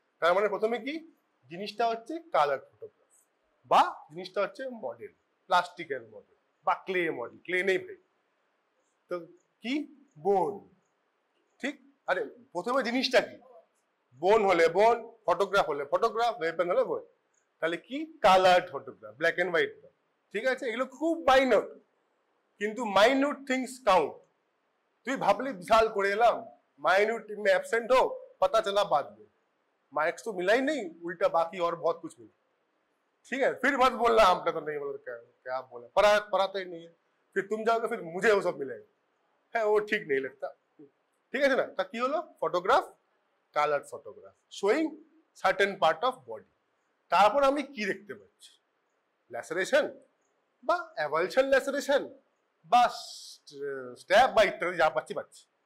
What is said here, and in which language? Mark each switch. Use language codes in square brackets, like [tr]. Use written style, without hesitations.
[bn] তার মানে প্রথমে কি জিনিসটা হচ্ছে কালার ফটোগ্রাফ, বা জিনিসটা হচ্ছে মডেল, প্লাস্টিকের মডেল বা ক্লে মডেল, ক্লে নেই ভাই, তো কি বোন, ঠিক? আরে প্রথমে জিনিসটা কি, বোন হলে বোন, ফটোগ্রাফ হলে ফটোগ্রাফ, ওয়েপন হলে বোন, তাহলে কি coloured photograph, black and white, ঠিক আছে? এগুলো খুব মাইনর, কিন্তু [en] Minute things count. [bn] তুই ভাবলি বিশাল করে এলাম, [hi] माइन्यूट में एब्सेंट हो, पता चला बाद में, मार्क्स तो मिला ही नहीं, उल्टा बाकी और बहुत कुछ मिला, ठीक है? फिर मत बोलना हमने तो नहीं बोला, क्या क्या बोला, पढ़ाते ही नहीं है, फिर तुम जाओगे फिर मुझे वो सब मिलेगा, [bn] হ্যাঁ ও ঠিক নেই লেখতা, ঠিক আছে না? তা কি হলো? [en] Photograph, colour photograph showing certain part of body. [bn] তারপর আমি কি দেখতে পাচ্ছি? ল্যাসারেশন বা অ্যাভালশন ল্যাসারেশন বা স্ট্যাব বা ইত্যাদি যা পাচ্ছি পাচ্ছি।